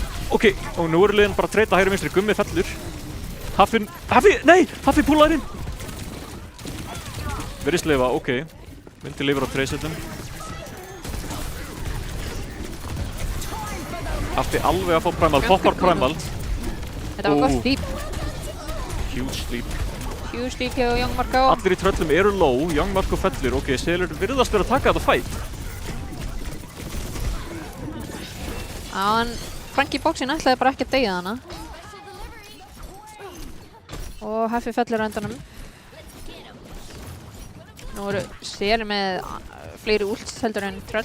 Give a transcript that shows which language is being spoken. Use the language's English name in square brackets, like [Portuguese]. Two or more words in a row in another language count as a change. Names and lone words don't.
[Icelandic] Ok, og nú eru liðin bara að treyta hægri vinstri, Gummi fellur. Haffi púlar inn! Virðist lifa, ok. Myndi lifur á Tracernum. Haffi alveg að fá Primal, poppar Primal. Þetta var gott sleep. [English] Huge sleep. Huge sleep [Icelandic] hjá Young Marco. Allir í tröllum eru low, Young Marco fellur. Ok, Selur virðast vera að taka þetta fight. Franki Bóksinn ætlaði bara ekki að deyja hana. Og Haffi fellur á endanum. Nú eru Selur með fleiri ults heldur en tröll.